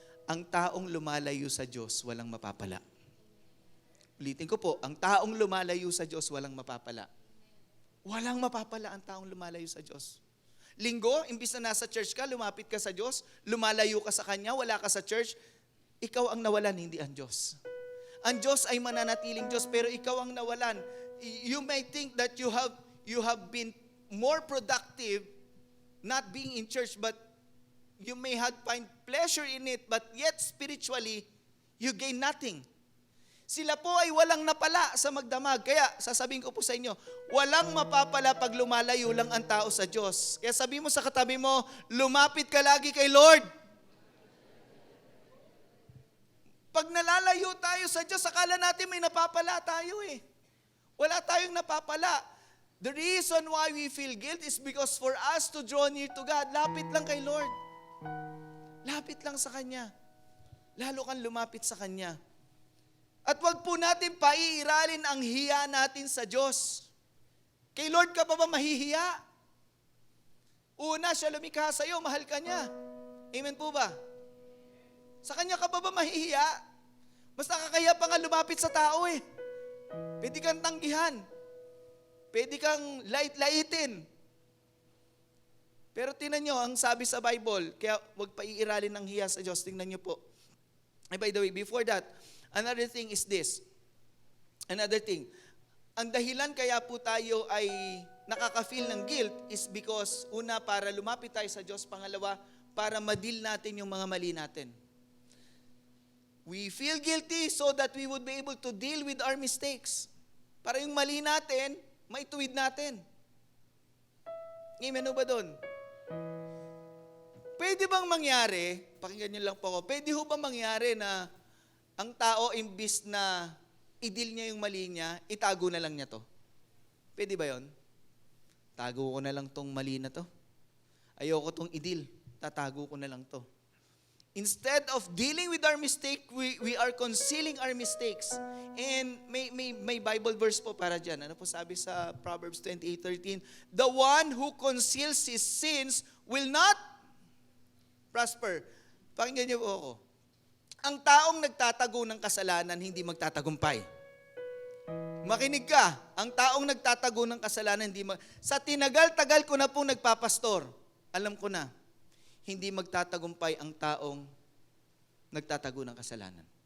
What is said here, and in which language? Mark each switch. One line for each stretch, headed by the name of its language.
Filipino: Ang taong lumalayo sa Diyos, walang mapapala. Ulitin ko po, ang taong lumalayo sa Diyos, walang mapapala. Walang mapapala ang taong lumalayo sa Diyos. Linggo, imbis na nasa church ka, lumapit ka sa Diyos, lumalayo ka sa Kanya, wala ka sa church, ikaw ang nawalan, hindi ang Diyos. Ang Diyos ay mananatiling Diyos, pero ikaw ang nawalan.
English: You may think that you have been more productive not being in church, but you may have find pleasure in it, but yet spiritually, you gain nothing.
Filipino: Sila po ay walang napala sa magdamag. Kaya sasabihin ko po sa inyo, walang mapapala pag lumalayo lang ang tao sa Diyos. Kaya sabi mo sa katabi mo, lumapit ka lagi kay Lord. Pag nalalayo tayo sa Diyos, akala natin may napapala tayo eh. Wala tayong napapala.
English: The reason why we feel guilt is because for us to draw near to God,
Filipino: lapit lang kay Lord. Lapit lang sa Kanya. Lalo kang lumapit sa Kanya. At wag po natin paiiralin ang hiya natin sa Diyos. Kay Lord ka pa ba mahihiya? Una, siya lumikha sa iyo, mahal ka niya. Amen po ba? Sa Kanya ka ba mahihiya? Mas nakakaya pa nga lumapit sa tao eh. Pwede kang tanggihan. Pwede kang lait-laitin. Pero tingnan nyo, ang sabi sa Bible, kaya huwag paiiralin ng hiya sa Diyos. Tingnan nyo po.
English: By the way, before that, another thing is this. Another thing.
Filipino: Ang dahilan kaya po tayo ay nakaka-feel ng guilt
English: is because,
Filipino: una, para lumapit tayo sa Diyos. Pangalawa, para ma-deal natin yung mga mali natin.
English: We feel guilty so that we would be able to deal with our mistakes.
Filipino: Para yung mali natin, maituwid natin. Amen o ba doon? Pwede bang mangyari, pakinggan niyo lang po ako, pwede ho ba mangyari na ang tao imbis na i-deal niya yung mali niya, itago na lang niya to? Pwede ba yon? Tago ko na lang tong mali na to. Ayoko tong i-deal, tatago ko na lang to.
English: Instead of dealing with our mistake, we are concealing our mistakes.
Filipino: And may Bible verse po para dyan. Ano po sabi sa Proverbs 28:13?
English: The one who conceals his sins will not prosper.
Filipino: Pakinggan niyo po ako. Ang taong nagtatago ng kasalanan, hindi magtatagumpay. Makinig ka. Ang taong nagtatago ng kasalanan, sa tinagal-tagal ko na pong nagpapastor, alam ko na, hindi magtatagumpay ang taong nagtatago ng kasalanan.